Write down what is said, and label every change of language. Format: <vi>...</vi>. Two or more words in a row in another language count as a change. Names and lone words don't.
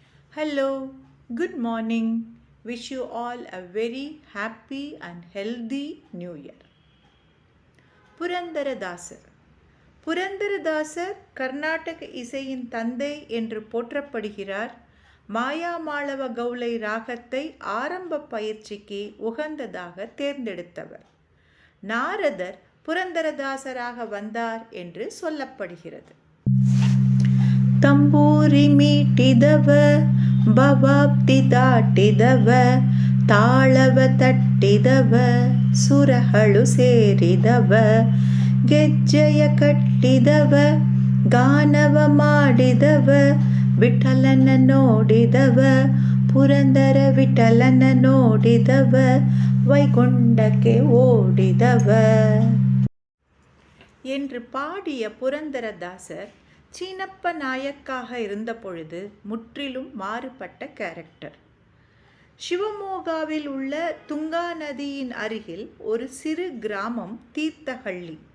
<en>Hello, good morning. Wish you all a very happy and healthy new year.</en> <ta>புரந்தரதாசர் புரந்தரதாசர் கர்நாடக இசையின் தந்தை என்று போற்றப்படுகிறார். மாயாமாளவ கௌளை ராகத்தை ஆரம்ப பயிற்சிக்கு உகந்ததாக தேர்ந்தெடுத்தவர். நாரதர் புரந்தரதாசராக வந்தார் என்று சொல்லப்படுகிறது.</ta> <kn>ತಂಬೂರಿ ಮೀಟಿದವ ಭವಾಬ್ದಿ ದಾಟಿದವ ತಾಳವ ತಟ್ಟಿದವ ಸುರಹಳು ಸೇರಿದವ ಗೆಜ್ಜೆಯ ಕಟ್ಟಿದವ ಗಾನವ ಮಾಡಿದವ ವಿಠಲನ ನೋಡಿದವ ಪುರಂದರ ವಿಠಲನ ನೋಡಿದವ ವೈಕುಂಠಕ್ಕೆ ಓಡಿದವ</kn> <ta>என்று பாடிய புரந்தரதாசர் சீனப்ப நாயக்காக இருந்த பொழுது முற்றிலும் மாறுபட்ட கேரக்டர். சிவமோகாவில் உள்ள துங்கா நதியின் அருகில் ஒரு சிறு கிராமம் தீர்த்தஹள்ளி.</ta>